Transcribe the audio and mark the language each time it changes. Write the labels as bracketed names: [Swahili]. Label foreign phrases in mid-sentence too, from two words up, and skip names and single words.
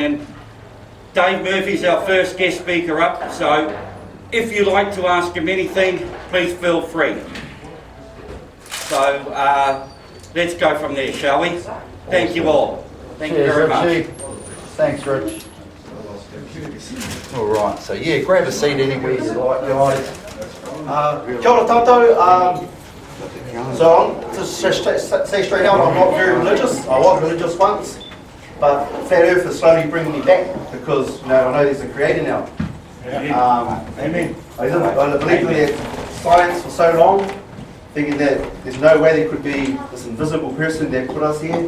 [English] And Dave Murphy's our first guest speaker up, so if you like to ask him anything, please feel free. So let's go from there, shall we? Thank you all. Thank you very much. Thanks, Rich. All right, so yeah, grab a seat anywhere you like, guys. [Māori] Kia ora tātou. [English] So to say straight out, I'm not very religious. I was religious once, but Flat Earth is slowly bringing me back because I know there's a creator now. Amen. I believed in science for so long, thinking that there's no way there could be this invisible person that put us here.